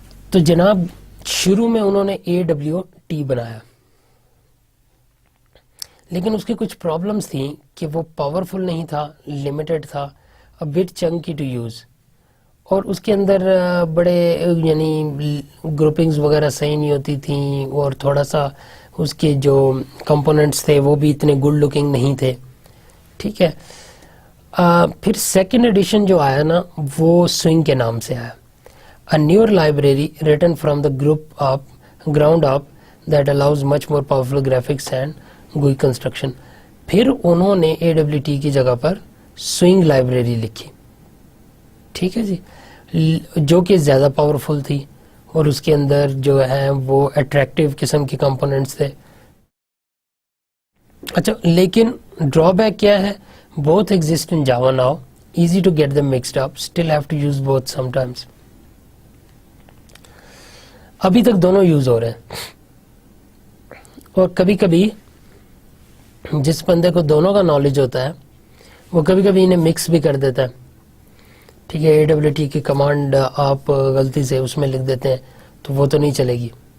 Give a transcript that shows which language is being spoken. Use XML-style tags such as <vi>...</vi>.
<ur>تو جناب شروع میں انہوں نے AWT بنایا, لیکن اس کی کچھ پرابلمس تھیں کہ وہ پاورفل نہیں تھا, لمیٹڈ تھا,</ur> <en>a bit chunky to use,</en> <ur>اور اس کے اندر بڑے یعنی گروپنگز وغیرہ صحیح نہیں ہوتی تھیں, اور تھوڑا سا اس کے جو کمپوننٹس تھے وہ بھی اتنے گڈ لکنگ نہیں تھے. ٹھیک ہے, پھر سیکنڈ ایڈیشن جو آیا نا وہ سوئنگ کے نام سے آیا,</ur> <en>a newer library written from the ground up that allows much more powerful graphics and GUI construction.</en> <ur>پھر انہوں نے AWT کی جگہ پر سوئنگ لائبریری لکھی. ٹھیک ہے جی, جو کہ زیادہ پاورفل تھی اور اس کے اندر جو ہے وہ اٹریکٹیو قسم کے کمپوننٹس تھے. اچھا, لیکن ڈرا بیک کیا ہے,</ur> <en>both exist in Java now, easy to get them mixed up, still have to use both sometimes.</en> <ur>ابھی تک دونوں یوز ہو رہے ہیں, اور کبھی کبھی جس بندے کو دونوں کا نالج ہوتا ہے وہ کبھی کبھی انہیں مکس بھی کر دیتا ہے. ٹھیک ہے, AWT کی کمانڈ آپ غلطی سے اس میں لکھ دیتے ہیں تو وہ تو نہیں چلے گی.</ur>